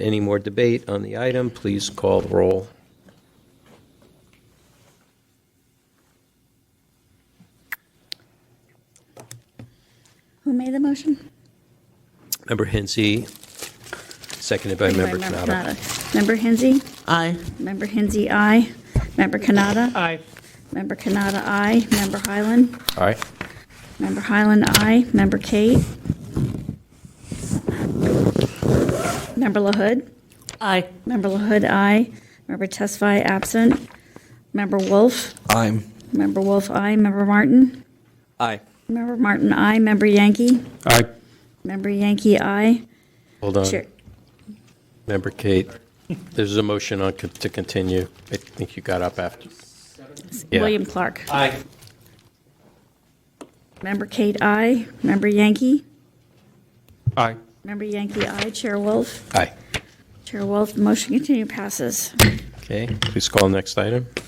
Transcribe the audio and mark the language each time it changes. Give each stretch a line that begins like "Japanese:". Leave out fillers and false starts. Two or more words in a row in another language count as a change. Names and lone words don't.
English: Any more debate on the item? Please call the roll. Who made the motion? Member Hensy, seconded by Member Kanata. Member Hensy? Aye. Member Hensy, aye. Member Kanata? Aye. Member Kanata, aye. Member Highland? Aye. Member Highland, aye. Member Kate? Member LaHood? Aye. Member LaHood, aye. Member Tesfaye, absent. Member Wolf? Aye. Member Wolf, aye. Member Martin? Aye. Member Martin, aye. Member Yankee? Aye. Member Yankee, aye. Hold on. Chair- Member Kate, there's a motion on to continue. I think you got up after. Yeah. William Clark. Aye. Member Kate, aye. Member Yankee? Aye. Member Yankee, aye. Chair Wolf? Aye. Chair Wolf, the motion continue passes. Okay, please call the next item.